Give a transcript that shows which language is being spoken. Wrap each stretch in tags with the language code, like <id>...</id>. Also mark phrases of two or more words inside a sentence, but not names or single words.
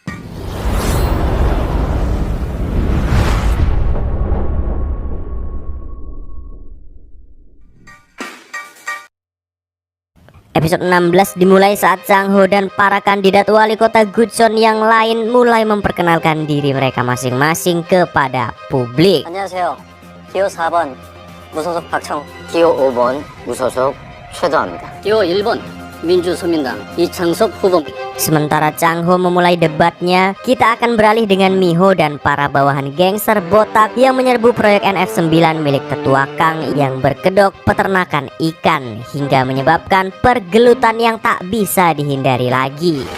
<id>Episode 16 dimulai saat Chang Ho dan para kandidat wali kota Gucheon yang lain mulai memperkenalkan diri mereka masing-masing kepada publik.</id> <ko>안녕하세요. 기호 4번 무소속 박청, 기호 5번 무소속 최도아입니다. 기호 1번 민주소민당 이창석 후보입니다.</ko> <id>Sementara Chang Ho memulai debatnya, kita akan beralih dengan Miho dan para bawahan gangster botak yang menyerbu proyek NF9 milik Ketua Kang yang berkedok peternakan ikan hingga menyebabkan pergelutan yang tak bisa dihindari lagi.</id>